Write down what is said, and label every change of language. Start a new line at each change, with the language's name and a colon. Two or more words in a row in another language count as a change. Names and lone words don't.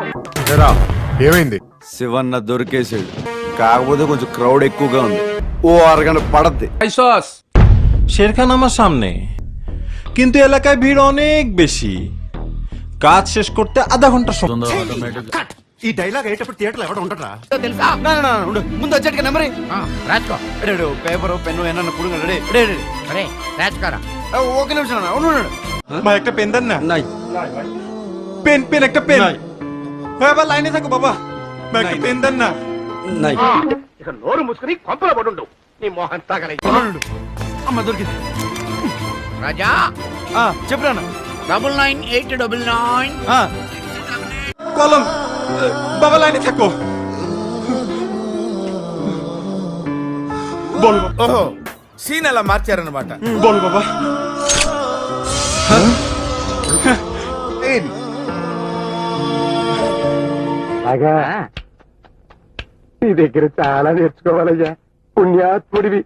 Telugu: ఏమైంది? శివన్న దొరికేసాడు, కాకపోతే కొంచెం క్రౌడ్ ఎక్కువగా ఉంది. ఓ అరగంట పడద్ది.
Bangla: শেরখান আমার সামনে, কিন্তু এলাকায় ভিড় অনেক বেশি। কাজ শেষ করতে আধা ঘন্টা সময়।
Telugu: ఈ డైలాగ్ అయ్యేటప్పుడు థియేటర్ లో ఎవడ ఉండరా? ముందు వచ్చేట్టుగా నెంబర్ రాసుకో. పేపర్ పెన్ను ఏమన్నా పుడుగు రాసుకోరా. ఒక నిమిషం ఉండు.
Bangla: মা একটা পেন দেন না। পেন পেন একটা পেন। বাবা লাইনে থাকো বাবা, মা একটা পেন দেন না।
Telugu: ఇక నోరు మూసుకుని కొంపలో పడుండు, నీ మొహం తగలై. అమ్మ దొరికింది. రాజా చెప్పురా 998999
Bangla: কলম বাবা লাইনে থাকো। বল
Telugu: ఓహో సీన్ అలా మార్చారన్నమాట.
Bangla: বল বাবা।
Telugu: నీ దగ్గర చాలా నేర్చుకోవాలయ్యా, పుణ్యాత్ముడివి.